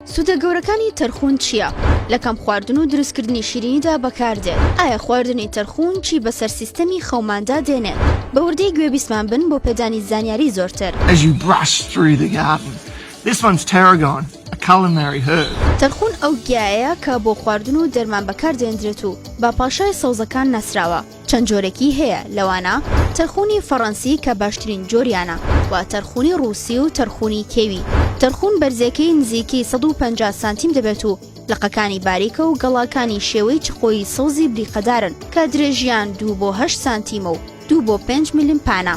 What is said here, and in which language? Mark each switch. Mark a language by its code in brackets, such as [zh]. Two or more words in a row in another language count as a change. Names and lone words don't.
[ckb] سوودە گەورەکانی تەرخون چییە؟ لە کەم خواردن و دروستکردنی شیرینیدا بەکاردێت. ئایا خواردنی تەرخون چی بەسەر سیستەمی خەوماندا دێنێت؟ بە وردەی گوێبیستمان بن بۆ پێدانی زانیاری زۆرتر. [en] As you brush through the garden, this one's tarragon, a culinary herb. [ckb] تەرخون ئەو گیایەیە کە بۆ خواردن و دەرمان بەکاردێنرێت و با پاشای سەوزەکان نەسراوە. چەند جۆرێکی هەیە، لەوانە تەرخونی فەڕەنسی کە باشترین جۆریانە و تەرخونی ڕووسی و تەرخونی کێوی. تەرخون بەرزەکەی نزیکەی 150 سانتیم دەبێت و لقەکانی باریکە و گەڵاکانی شێوەی چقۆی سەوزی بریقەدارن کە درێژیان 2 بۆ 8 سانتیمە و 2 بۆ 5 میلیم پانە.